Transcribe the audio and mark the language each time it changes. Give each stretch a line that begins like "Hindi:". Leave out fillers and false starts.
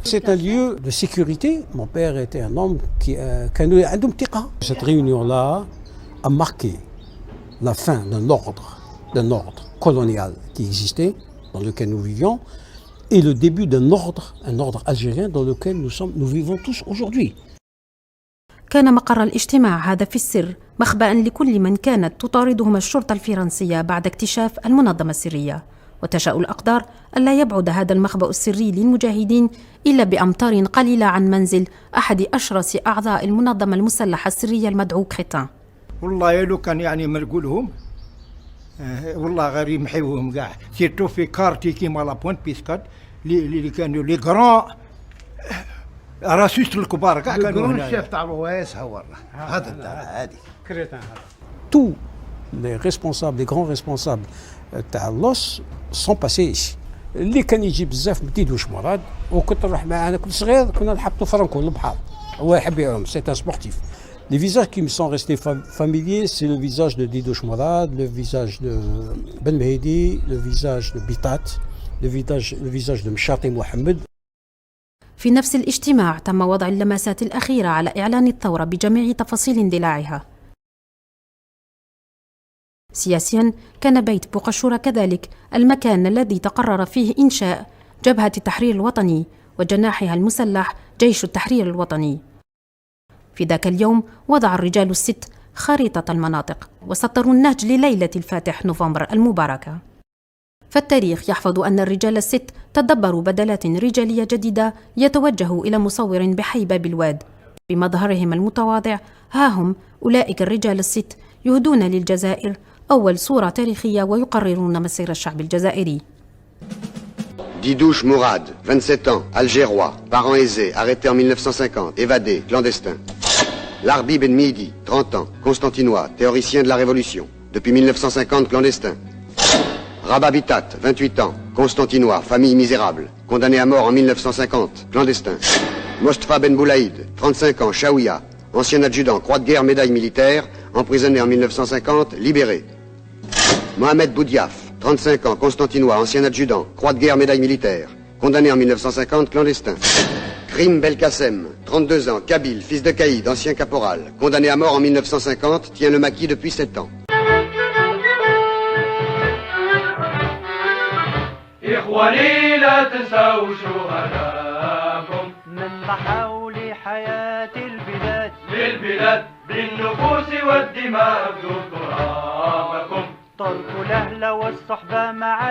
French: C'est un lieu de sécurité. Mon père était un homme qui Cette réunion-là a marqué la fin d'un ordre d'un ordre colonial qui existait, dans lequel nous vivions, et le début d'un ordre, un ordre algérien dans lequel nous vivons tous aujourd'hui.
Arabic: كان مقر الاجتماع هذا في السر مخبأ لكل من كانت تطاردهم الشرطة الفرنسية بعد اكتشاف المنظمة السرية، وتشاء الأقدار ألا يبعد هذا المخبأ السري للمجاهدين إلا بأمتار قليلة عن منزل أحد أشرس أعضاء المنظمة المسلحة السرية المدعو كريتان. والله لو كان يعني ما نقولهم والله غير يمحيوهم كاع، سيرتو في كارتي كيما لابوينت بيسكاد اللي كانوا
French: لي غران راسوس
Arabic: الكبار كاع كانوا هنا. الشيف تاع الروايس هو هذا الدار هذه كريتان.
French: Tous les responsables, les grands responsables
Arabic: تاع اللوس
French: sont passés ici.
Arabic: اللي كان يجي بزاف ما تيدوش مراد، وكنت نروح معاه كنت صغير كنا نحطوا فرنكو البحر، هو يحب يعوم،
French: سي ان سبورتيف. Les visages qui me sont restés familiers, c'est le visage de Didouche Mourad, le visage de Ben Mehdi, le visage de Bitat, le visage de Mchati Mohamed.
Arabic: في نفس الاجتماع تم وضع اللمسات الأخيرة على إعلان الثورة بجميع تفاصيل اندلاعها. سياسيا كان بيت بوقشورة كذلك المكان الذي تقرر فيه إنشاء جبهة التحرير الوطني وجناحها المسلح جيش التحرير الوطني. في ذاك اليوم وضع الرجال الست خريطة المناطق وسطروا النهج لليلة الفاتح نوفمبر المباركة. فالتاريخ يحفظ أن الرجال الست تدبروا بدلات رجالية جديدة يتوجه إلى مصور بحيبة بالواد. بمظهرهم المتواضع ها هم أولئك الرجال الست يهدون للجزائر أول صورة تاريخية ويقررون مصير الشعب الجزائري.
French: Didouche Mourad, 27 ans, algérois, parents aisés, arrêté en 1950, évadé, clandestin. Larbi Ben Midi, 30 ans, constantinois, théoricien de la Révolution, depuis 1950 clandestin. Rabat Bitat, 28 ans, constantinois, famille misérable, condamné à mort en 1950, clandestin. Mostafa Ben Boulaïd, 35 ans, Chaouia, ancien adjudant, croix de guerre, médaille militaire, emprisonné en 1950, libéré. Mohamed Boudiaf, 35 ans, constantinois, ancien adjudant, croix de guerre, médaille militaire, condamné en 1950, clandestin. Krim Belkacem, 32 ans, kabyle, fils de caïd, ancien caporal, condamné à mort en 1950, tient le maquis depuis 7 ans.
Arabic: إخواني لا تنسوا شهداءكم من ضحوا لحياة البلاد للبلاد بالنفوس والدماء ابذلوا ترابكم. تركوا الأهل والصحبة مع